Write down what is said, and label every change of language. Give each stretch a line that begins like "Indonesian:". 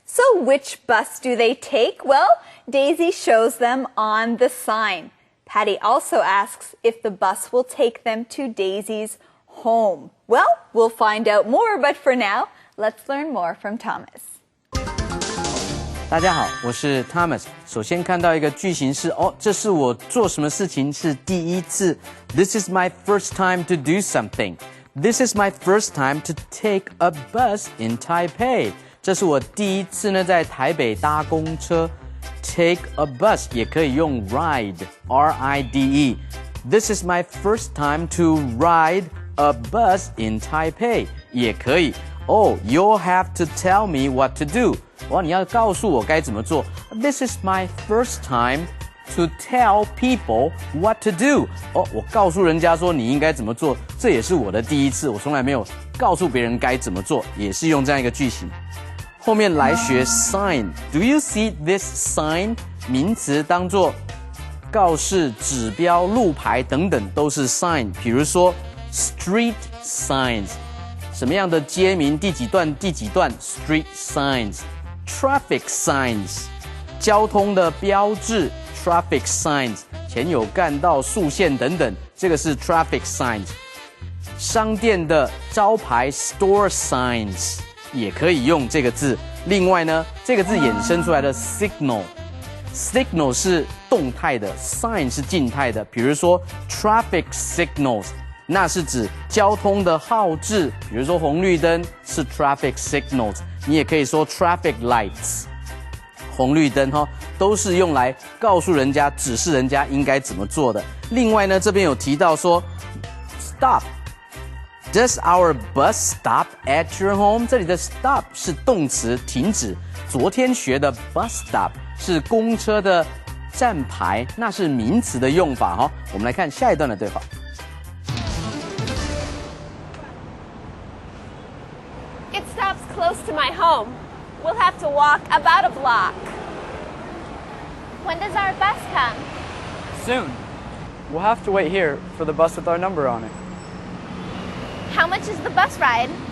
English: So which bus do they take? Well, Daisy shows them on the sign. Patty also asks if the bus will take them to Daisy's home. Well, we'll find out more, but for now, let's learn more from Thomas.
Chinese: 大家好，我是 Thomas。首先看到一个句型是这是我做什么事情是第一次。
English: This is my first time to do something. This is my first time to take a bus in Taipei.
Chinese: 这是我第一次呢在台北搭公车。
English: Take a bus
Chinese: 也可以用
English: ride, R-I-D-E. This is my first time to ride a bus in Taipei.
Chinese: 也可以。
English: You'll have to tell me what to do.
Chinese: 你要告诉我该怎么做。
English: This is my first time to tell people what to do.
Chinese: 我告诉人家说你应该怎么做，这也是我的第一次，我从来没有告诉别人该怎么做，也是用这样一个句型。后面来学
English: sign. Do you see this sign?
Chinese: 名词当作告示、指标、路牌等等都是 sign。比如说
English: street signs.
Chinese: 什么样的街名第几段
English: street signs。 Traffic signs.
Chinese: 交通的标志
English: traffic signs.
Chinese: 前有干道、速限等等，这个是 traffic signs. 商店的招牌
English: store signs
Chinese: 也可以用这个字。另外呢，这个字衍生出来的 signal 是动态的， sign 是静态的。比如说
English: traffic signals，
Chinese: 那是指交通的号志，比如说红绿灯是 traffic signals， 你也可以说
English: traffic lights，
Chinese: 红绿灯都是用来告诉人家、指示人家应该怎么做的。另外呢，这边有提到说
English: stop。Does our bus stop at your home?
Chinese: 这里的 stop 是动词，停止。昨天学的 bus stop 是公车的站牌，那是名词的用法我们来看下一段的对话。
English: It stops close to my home. We'll have to walk about a block. When does our bus come? Soon. We'll have to wait here for the bus with our number on it. How much is the bus ride?